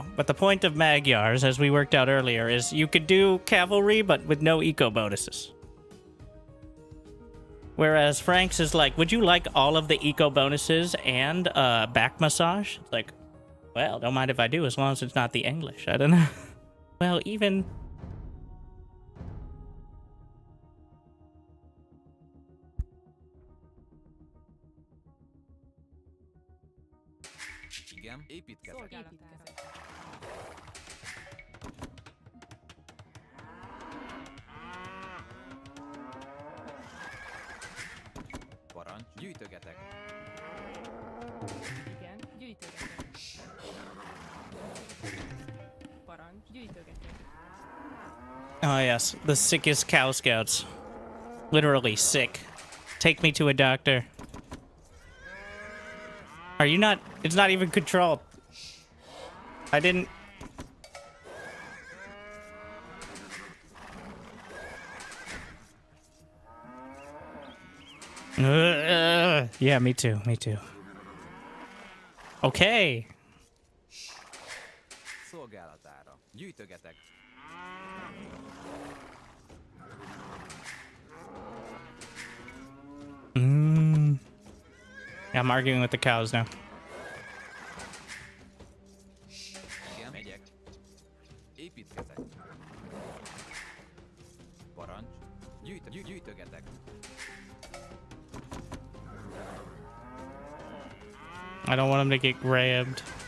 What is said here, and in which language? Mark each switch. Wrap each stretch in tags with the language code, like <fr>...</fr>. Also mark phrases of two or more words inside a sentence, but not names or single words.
<en>But the point of Magyars, as we worked out earlier, is you could do cavalry, but with no eco bonuses. Whereas Frank's is like, would you like all of the eco bonuses and back massage? It's like, well, don't mind if I do, as long as it's not the English. I don't know. Well, even...</en> <hu>Igen, építkezek. Szolgálatára. Parancs, gyűjtögetek. Igen, gyűjtögetek. Parancs, gyűjtögetek.</hu> <en>Oh, yes. The sickest Cow Scouts. Literally sick. Take me to a doctor. Are you not... It's not even controlled. I didn't... Yeah, me too. Me too. Okay.</en> <hu>Szolgálatára. Gyűjtögetek.</hu> <en>Yeah, I'm arguing with the cows now.</en> <hu>Igen, megyek. Építkezek. Parancs, gyűjtögetek.</hu> <en>I don't want him to get grabbed.</en>